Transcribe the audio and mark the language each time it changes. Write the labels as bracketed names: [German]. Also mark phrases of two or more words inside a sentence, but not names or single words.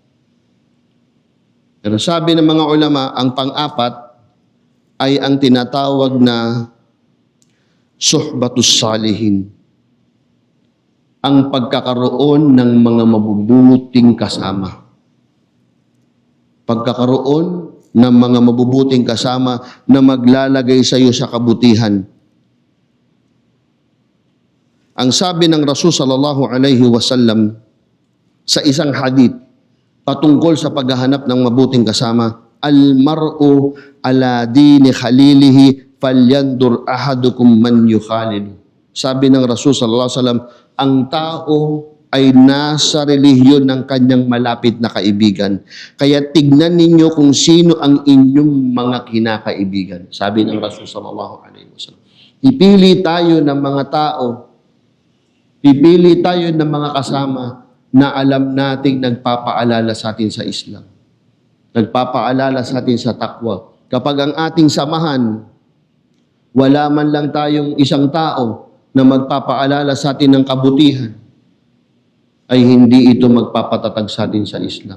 [Filipino] Pero sabi ng mga ulama, ang pang-apat ay ang tinatawag na [Arabic] صحبة الصالحين. [Filipino] ang pagkakaroon ng mga mabubuting kasama. Pagkakaroon ng mga mabubuting kasama na maglalagay sa iyo sa kabutihan. Ang sabi ng Rasul [Arabic] صلى الله عليه وسلم [Filipino] sa isang hadith patungkol sa paghahanap ng mabuting kasama, [Arabic] المرء على دين خليله فلينظر أحدكم من يخالل. [Filipino] Sabi ng Rasul [Arabic] صلى الله عليه وسلم, [Filipino] ang tao ay nasa relihiyon ng kanyang malapit na kaibigan. Kaya tignan ninyo kung sino ang inyong mga kinakaibigan. Sabi ng Rasul [Arabic] صلى الله عليه وسلم. [Filipino] Ipili tayo ng mga tao, pipili tayo ng mga kasama na alam nating nagpapaalala sa atin sa Islam. Nagpapaalala sa atin sa takwa. Kapag ang ating samahan, wala man lang tayong isang tao na magpapaalala sa atin ng kabutihan, ay hindi ito magpapatatag sa atin sa Islam.